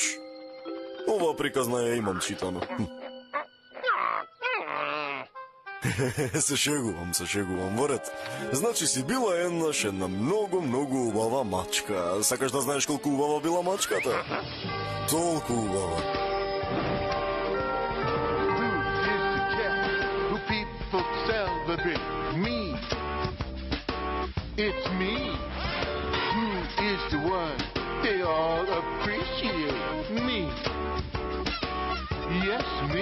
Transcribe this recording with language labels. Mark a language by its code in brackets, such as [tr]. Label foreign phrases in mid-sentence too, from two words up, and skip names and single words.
[mk] Ова приказна ја имам читано. Се шегувам, во ред. Значи си била еднаш една многу убава мачка. Сакаш да знаеш колку убава била мачката? Толку убава. [en] It's me. Who is the one they all appreciate? Me. Yes, me.